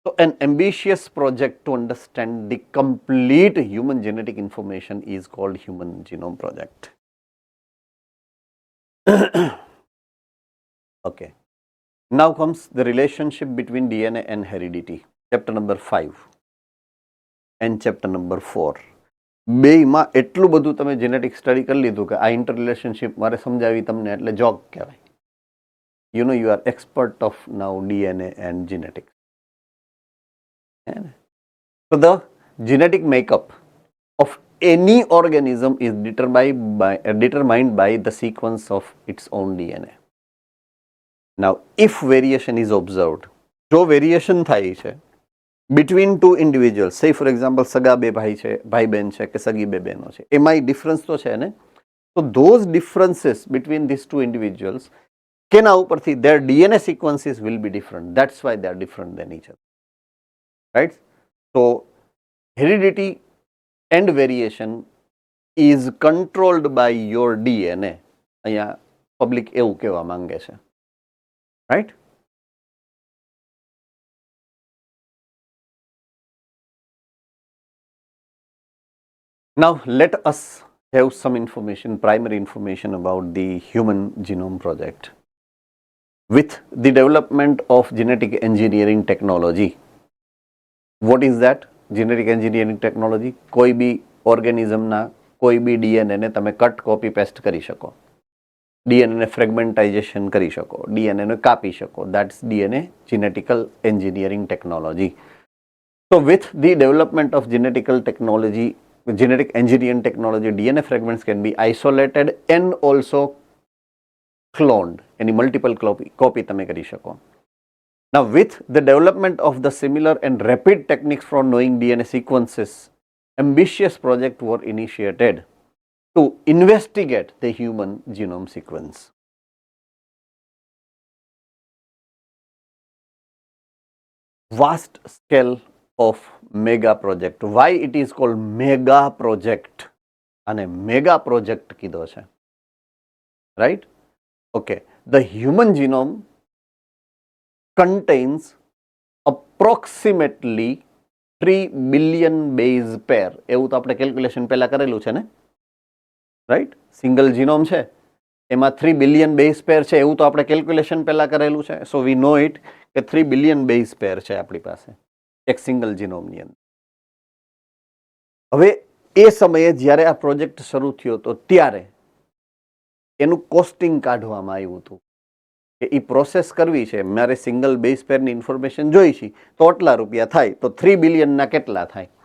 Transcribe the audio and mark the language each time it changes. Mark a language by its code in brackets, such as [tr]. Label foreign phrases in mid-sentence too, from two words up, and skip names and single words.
[en] So an ambitious project to understand the complete human genetic information is called Human Genome Project. Okay. Now comes the relationship between DNA and heredity. Chapter number 5 and chapter number 4. [gu] બેયમાં એટલું બધું તમે જેનેટિક સ્ટડી કરી લીધું કે આ [en] inter relationship [gu] મારે સમજાવી તમને એટલે જોક કહેવાય. [en] You know, you are expert of now DNA and genetics. So the genetic makeup of any organism is determined by the sequence of its own DNA. Now, if variation is observed, [gu] જો variation થાય છે [en] between two individuals, say for example [gu] સગા બે ભાઈ છે, ભાઈ બહેન છે કે સગી બે બહેનો છે, એમાં ડિફરન્સ તો છે ને. [en] So those differences between these two individuals, [gu] કેના ઉપરથી [en] their DNA sequences will be different. That's why they are different than each other. Right? So heredity and variation is controlled by your DNA. [gu] અહીંયા પબ્લિક એવું કહેવા માંગે છે. [en] Right? Now let us have some information, primary information about the Human Genome Project. With the development of genetic engineering technology, what is that? Genetic engineering technology, [gu] કોઈ બી ઓર્ગેનિઝમના કોઈ બી ડીએનએને તમે [en] cut copy paste [gu] કરી શકો, ડીએનએને ફ્રેગમેન્ટાઇઝેશન કરી શકો, ડીએનએને કાપી શકો. [en] That's DNA genetical engineering technology. So with the development of genetic engineering technology, DNA fragments can be isolated and also cloned. Any multiple copy [gu] તમે કરી શકો. [en] Now with the development of the similar and rapid techniques for knowing DNA sequences, ambitious projects were initiated to investigate the human genome sequence. Vast scale of mega project. Why it is called mega project? [gu] અને [en] mega project [gu] કીધો છે. [en] Right? Okay. The human genome contains approximately 3 billion base pair. [gu] એવું તો આપણે કેલ્ક્યુલેશન પહેલા કરેલું છે ને. રાઈટ? [en] single genome [gu] છે એમાં 3 [en] billion base pair [gu] છે એવું તો આપણે કેલ્ક્યુલેશન પહેલા કરેલું છે. [en] so we know it [gu] કે 3 [en] billion base pair [gu] છે આપણી પાસે એક સિંગલ જીનોમની અંદર. હવે એ સમયે જ્યારે આ પ્રોજેક્ટ શરૂ થયો તો ત્યારે એનું કોસ્ટિંગ કાઢવામાં આવ્યું હતું કે એ પ્રોસેસ કરવી છે, મારે સિંગલ બેઝ પેરની ઇન્ફોર્મેશન જોઈ છે તો આટલા રૂપિયા થાય, તો 3 બિલિયનના કેટલા થાય?